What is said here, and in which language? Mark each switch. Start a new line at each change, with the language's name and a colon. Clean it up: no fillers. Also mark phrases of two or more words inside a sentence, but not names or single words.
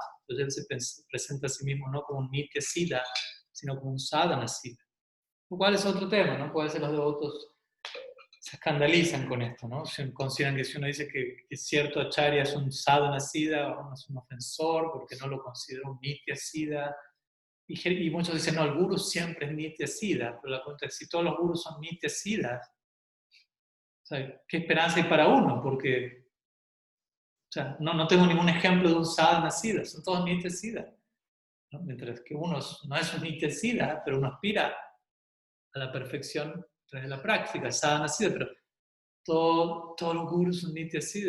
Spanish: Entonces él se presenta a sí mismo no como un
Sanskrit: नित्य सिद्ध,
Spanish: sino como un
Sanskrit: साधन सिद्ध.
Spanish: Lo cual es otro tema, ¿no? Puede ser los devotos se escandalizan con esto, ¿no? Consideran que si uno dice que cierto acharya es un
Sanskrit: साधन सिद्ध,
Spanish: uno es un ofensor porque no lo considera un
Sanskrit: नित्य सिद्ध.
Spanish: y muchos dicen, no, el guru siempre es
Sanskrit: नित्य सिद्ध,
Spanish: pero la pregunta es, si todos los gurus son
Sanskrit: नित्य सिद्ध,
Spanish: o sea, ¿qué esperanza hay para uno? Porque o sea, no tengo ningún ejemplo de un
Sanskrit: साधन सिद्ध,
Spanish: son todos
Sanskrit: नित्य सिद्ध,
Spanish: ¿no? Mientras que uno no es un
Sanskrit: नित्य सिद्ध,
Spanish: pero uno aspira a la perfección a través de la práctica,
Sanskrit: साधन सिद्ध,
Spanish: pero todos los gurus son
Sanskrit: नित्य सिद्ध.